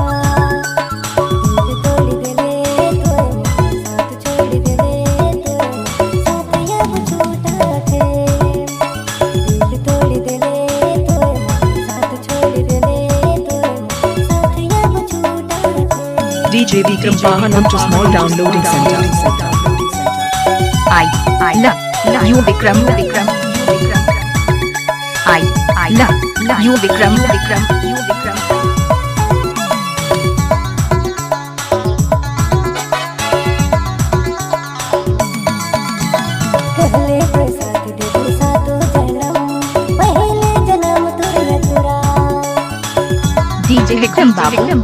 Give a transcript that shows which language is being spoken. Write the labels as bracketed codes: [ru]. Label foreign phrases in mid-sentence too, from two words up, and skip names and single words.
[bho] दिल तोड़ देले तोरे साथ छोड़ देले तोरे साथ अब छूटा थे। दिल तोड़ देले तोरे साथ छोड़ देले तोरे साथ अब छूटा थे। [en] DJ Vikram Pahan onto small downloading center. I love you Vikram. I love you Vikram. [bho] कहले कोई साथ देबो सातो जन्म पहले जन्म तोर अधूरा। [en] DJ Vikram Babu.